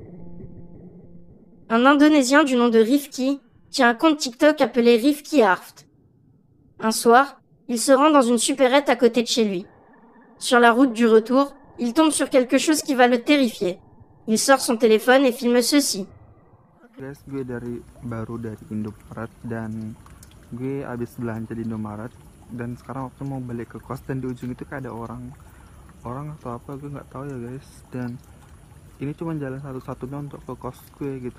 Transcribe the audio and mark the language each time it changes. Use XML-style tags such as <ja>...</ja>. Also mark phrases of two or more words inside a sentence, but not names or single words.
<fr>Un Indonésien du nom de Rifki tient un compte TikTok appelé Rifki Harft. Un soir, il se rend dans une supérette à côté de chez lui. Sur la route du retour, il tombe sur quelque chose qui va le terrifier. Il sort son téléphone et filme ceci.</fr> <id>Guys, gue baru dari Indomaret dan gue abis belanja di Indomaret dan sekarang waktu mau balik ke kos dan di ujung itu kayak ada orang atau apa gue nggak tahu ya guys, dan ini cuma jalan satu-satunya untuk ke kos gue gitu.</id>